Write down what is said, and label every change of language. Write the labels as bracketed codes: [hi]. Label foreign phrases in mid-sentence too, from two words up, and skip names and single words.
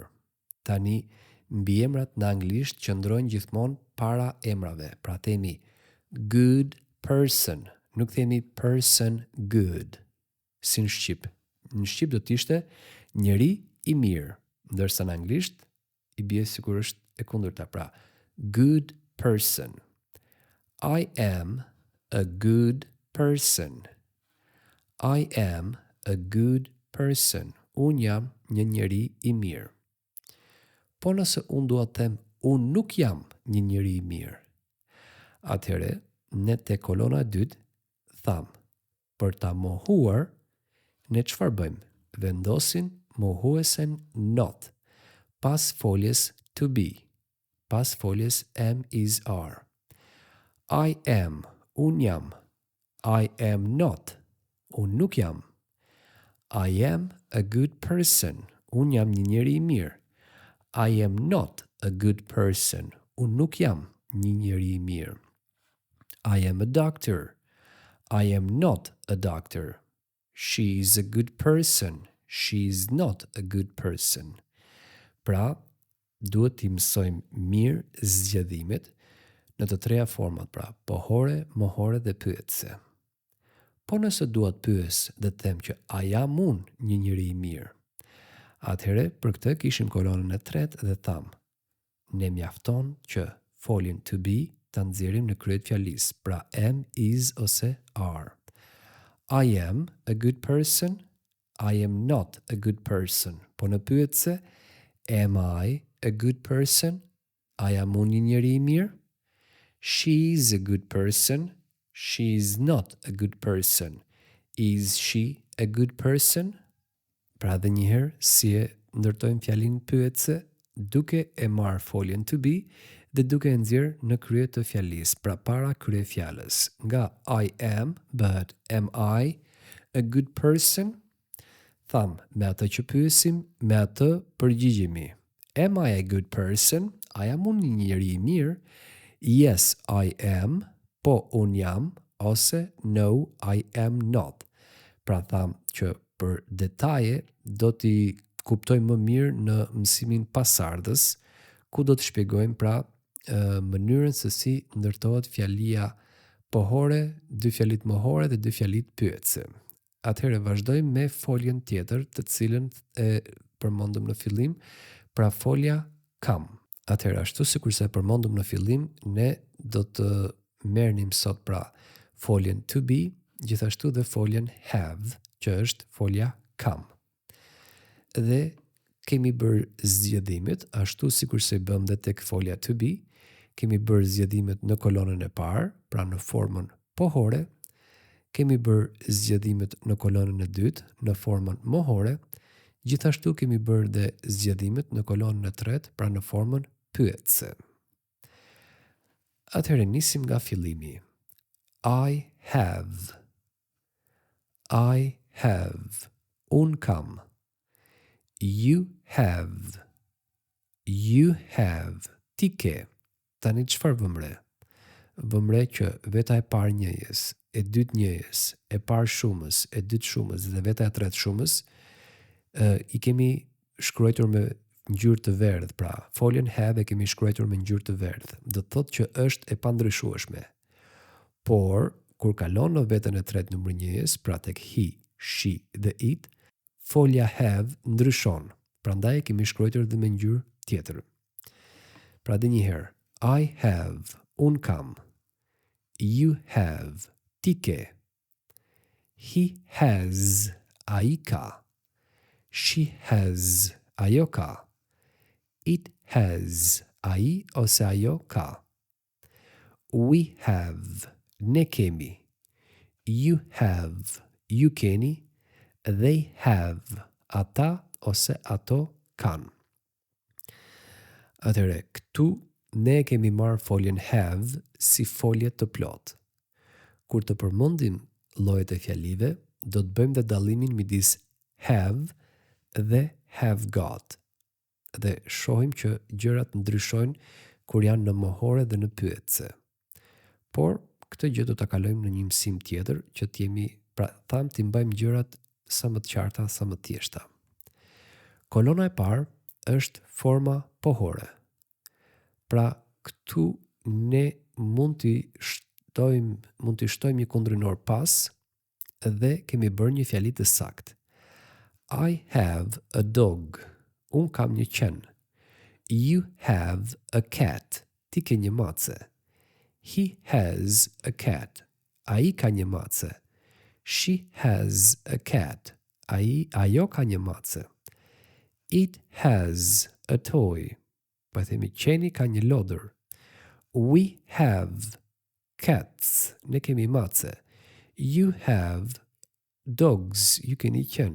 [sq] Tani, mbiemrat në anglisht qëndrojnë gjithmonë para emrave, pra themi [en] good person, [sq] nuk themi [en] person good, [sq] si në shqip. Në shqip do t'ishte njeri i mirë, ndërsa në anglisht i bie sikur është e kundërta, pra [en] good person. I am a good person. I am a good person. [sq] Unë jam një njeri i mirë. Po nëse unë dua të them, unë nuk jam një njeri i mirë. Atëherë, ne te kolona 2 tham, për ta mohuar, ne çfarë bëjmë? Vendosin mohuesen not, pas foljes [en] to be, [sq] pas foljes [en] am, is, are. I am, [sq] unë jam. [en] I am not, [sq] unë nuk jam. [en] I am a good person, [sq] unë jam një njeri i mirë. [en] I am not a good person, [sq] unë nuk jam një njeri i mirë. [en] I am a doctor. I am not a doctor. She is a good person. She is not a good person. [sq] Pra, duhet t'i mësojmë mirë zgjedhimet në të treja format, pra pohore, mohore dhe pyetëse. Po nëse duhet pyes dhe të them që a jam unë një njeri i mirë, atëhere për këtë kishim kolonën e tretë dhe tham, ne mjafton që foljen [en] to be [sq] ta nxjerrim në krye të fjalisë, pra [en] am, is [sq] ose are. [en] I am a good person, I am not a good person. [sq] Po në pyetëse, [en] am I a good person? [sq] A jam unë një njeri i mirë? [en] She is a good person, she is not a good person. Is she a good person? [sq] Pra dhe njëherë, si e ndërtojmë fjalin pyetëse, duke e marrë foljen [en] to be [sq] dhe duke e nxjerrë në krye të fjalisë, pra para krye fjalës. [en] Nga I am, but am I a good person? [sq] Tham, me atë që pyesim, me atë përgjigjemi. [en] Am I a good person? [sq] A jam unë një njeri i mirë? [en] Yes, I am. [sq] Po, unë jam. Ose, [en] no, I am not. [sq] Pra tham që për detaje do t'i kuptojmë më mirë në mësimin pasardhës, ku do të shpjegojmë pra mënyrën se si ndërtohet fjalia pohore, dy fjalit mohore dhe dy fjalit pyetëse. Atëherë vazhdojmë me foljen tjetër, të cilën e përmendëm në fillim, pra folja kam. Atëherë ashtu sikurse e përmendëm në fillim, ne do të merrnim sot pra foljen [en] to be, [sq] gjithashtu dhe foljen have, që është folja kam. Dhe kemi bërë zgjedhimet, ashtu sikurse i bëm dhe tek folja [en] to be, [sq] kemi bërë zgjedhimet në kolonën e parë, pra në formën pohore, kemi bërë zgjedhimet në kolonën e dytë, në formën mohore, gjithashtu kemi bërë dhe zgjedhimet në kolonën e tretë, pra në formën pyetëse. Atëherë nisim nga fillimi. [en] I have. I have. [sq] Un kam. [en] You have. You have. [sq] Ti ke. Tani çfarë vëmre? Vëmre që veta e parë njëjës, e dytë njëjës, e parë shumës, e dytë shumës dhe veta e tretë shumës, i kemi shkruar me ngjyrë të verdhë, pra foljen have e kemi shkruar me ngjyrë të verdhë. Do të thotë që është e pandryshueshme. Por kur kalon në veten e tretë numër njëjës, pra tek [en] he, she [sq] dhe it, folja have ndryshon. Prandaj e kemi shkruar dhe me ngjyrë tjetër. Pra dhe një herë, [en] I have, [sq] un kam. [en] You have, [sq] ti ke. [en] He has, [sq] ai ka. [en] She has, [sq] ajo ka. [en] It has, [sq] ai ose ajo ka. [en] We have, [sq] ne kemi. [en] You have, [sq] ju keni. [en] They have, [sq] ata ose ato kanë. Atëre, këtu ne kemi marrë foljen have si folje të plotë. Kur të përmendim llojet e fjalive, do të bëjmë dhe dallimin midis have dhe [en] have got. [sq] Dhe shohim që gjërat ndryshojnë kur janë në mohore dhe në pyetëse. Por këtë gjë do ta kalojmë në një mësim tjetër që t'i mbajmë gjërat sa më të qarta, sa më të thjeshta. Kolona e parë është forma pohore. Pra këtu ne mund t'i shtojmë një kundrinor pas dhe kemi bërë një fjali të saktë. [en] I have a dog. [sq] Un kam një qen. [en] You have a cat. [sq] Ti ke një mace. [en] He has a cat. [sq] Ai ka një mace. [en] She has a cat. [sq] Ajo ka një mace. [en] It has a toy. [sq] Po themi qeni ka një lodër. [en] We have cats. [sq] Ne kemi mace. [en] You have dogs. [sq] Ju keni qen.